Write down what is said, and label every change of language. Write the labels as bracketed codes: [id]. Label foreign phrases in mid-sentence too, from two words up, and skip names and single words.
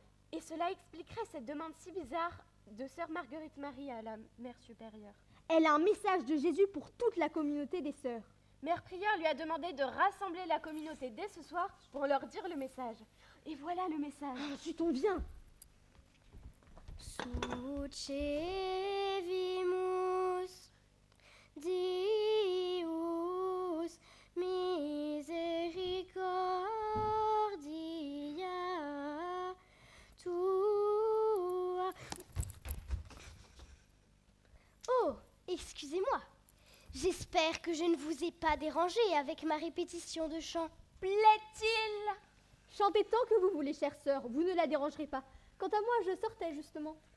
[fr] Et cela expliquerait cette demande si bizarre de sœur Marguerite Marie à la mère supérieure. Elle a un message de Jésus pour toute la communauté des sœurs. Mère prieure lui a demandé de rassembler la communauté dès ce soir pour leur dire le message. Et voilà le message. Ensuite on vient. [la] Sucevimus Deus misericordia tua. [fr] Oh, excusez-moi. J'espère que je ne vous ai pas dérangé avec ma répétition de chant. Plaît-il? Chantez tant que vous voulez, chère sœur, vous ne la dérangerez pas. Quant à moi, je sortais justement.